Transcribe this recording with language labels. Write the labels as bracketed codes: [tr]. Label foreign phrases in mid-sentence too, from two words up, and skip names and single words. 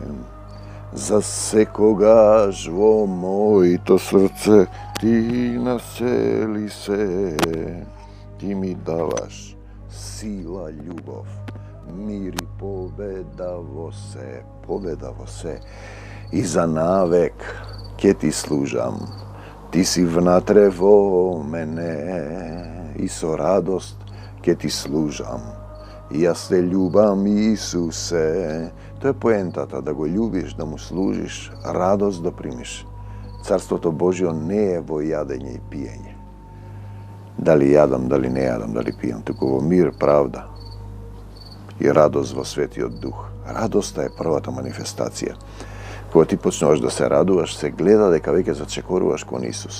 [mk] За секогаш во мојто срце, ти насели се, ти ми даваш сила, љубов, мир и победа во се, и за навек ќе ти служам, ти си внатре во мене, и со радост ќе ти служам, јас те љубам, Исусе. То је поентата, да го љубиш, да му служиш, радост да примиш. Carството Божие не е во јадење и пиење. Дали јадам, дали не јадам, дали пијам, туку во мир, правда и радост во Светиот Дух. Радоста е првата манифестација. Кога ти почнуваш да се радуваш, се гледа дека веќе зачекоруваш кон Исус.